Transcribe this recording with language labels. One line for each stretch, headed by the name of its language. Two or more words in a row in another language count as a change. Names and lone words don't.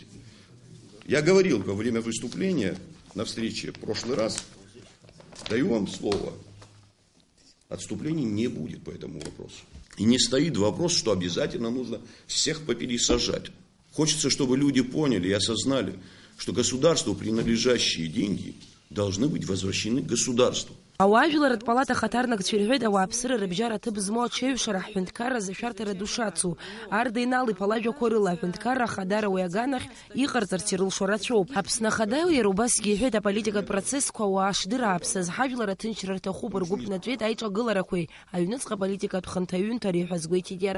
Russian: Я говорил во время выступления на встрече в прошлый раз, даю вам слово, отступлений не будет по этому вопросу. И не стоит вопрос, что обязательно нужно всех попересажать. Хочется, чтобы люди поняли и осознали, что государству принадлежащие деньги должны быть возвращены государству.
Abkhazian: Ауажәларатә палата хаҭарнак цәирҳәеит ауааԥсыра рыбжьара аҭыԥ змоу аҽеиҩшара ҳҳәынҭқарра зашәарҭара ду шацу. Арда иналиԥа лажәақәа рыла аҳәынҭқарра ахадара уи аганахь иҟарҵарц ирылшо рацәоуп. Аԥсны ахада иара убасгьы иҳәеит аполитикатә процессқәа ауаа шдырааԥсаз ҳажәлар аҭынчра рҭахуп ргәы ԥнатәеит аиҿагыларақәеи аҩныҵҟа аполитикатә хынҭаҩынҭареи ҳәа азгәеиҭеит иара.